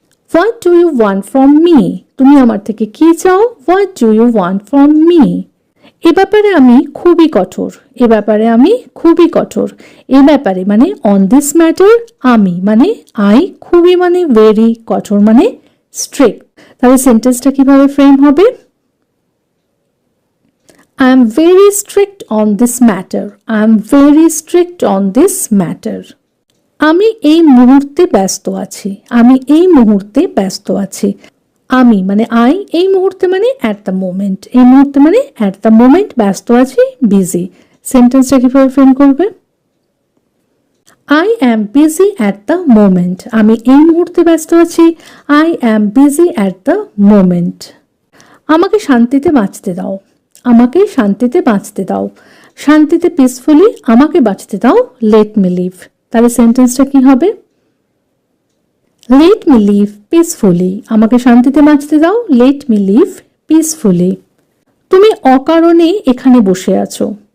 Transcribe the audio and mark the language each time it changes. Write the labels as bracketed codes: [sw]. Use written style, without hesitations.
[en] what do you want from me, [bn] তুমি আমার থেকে কি চাও, [en] What do you want from me. [bn] এ ব্যাপারে আমি খুবই কঠোর, এ ব্যাপারে আমি খুবই কঠোর। এ ব্যাপারে মানে [en] on this matter, [bn] আমি মানে আই, খুবই মানে ভেরি, কঠোর মানে স্ট্রিক্ট। তাহলে সেন্টেন্সটা কিভাবে ফ্রেম হবে? [en] I am very strict on this matter. I am very strict on this matter. [bn] আমি এই মুহূর্তে ব্যস্ত আছি, আমি এই মুহূর্তে ব্যস্ত আছি। আমি মানে আই, এই মুহূর্তে মানে [en] at the moment, [bn] এই মুহূর্তে মানে অ্যাট দ্য মোমেন্ট, ব্যস্ত আছি, বিজি। সেন্টেন্সটা কিভাবে ফ্রেম করবে? [en] I am busy at the moment. [bn] আমি এই মুহূর্তে ব্যস্ত আছি, [en] I am busy at the moment. [bn] আমাকে শান্তিতে বাঁচতে দাও, আমাকে শান্তিতে বাঁচতে দাও। শান্তিতে পিসফুলি, আমাকে বাঁচতে দাও, [en] Let me live. [bn] তাহলে সেন্টেন্সটা কি হবে? [en] let me live peacefully, [bn] আমাকে শান্তিতে বাঁচতে দাও। [en] Let me live peacefully. [bn] তুমি অকারণে এখানে বসে আছো।